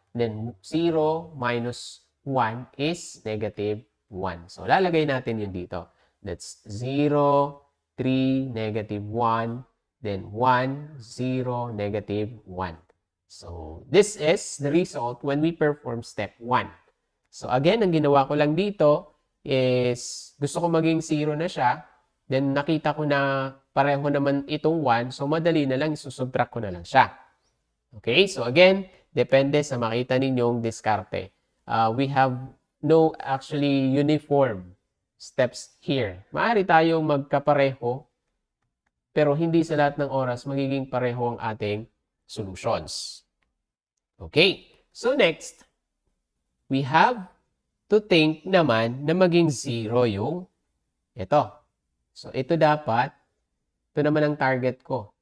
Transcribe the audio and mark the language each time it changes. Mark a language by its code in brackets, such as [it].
[en] Then, 0 minus 1 is negative 1. So, [tl] lalagay natin yun dito. [en] That's 0, 3, negative 1. Then, 1, 0, negative 1. So, this is the result when we perform step 1. [tl] So, again, ang ginawa ko lang dito is gusto ko maging 0 na siya. Then, nakita ko na pareho naman itong 1. So, madali na lang, isusubtract ko na lang siya. Okay? So, again, depende sa makita ninyong diskarte. [en] We have no actually uniform steps here. [tl] Maaari tayong magkapareho, pero hindi sa lahat ng oras magiging pareho ang ating solutions. [en] Okay? So, next, we have to think [tl] naman na maging 0 yung ito. So, ito dapat, ito naman ang target ko.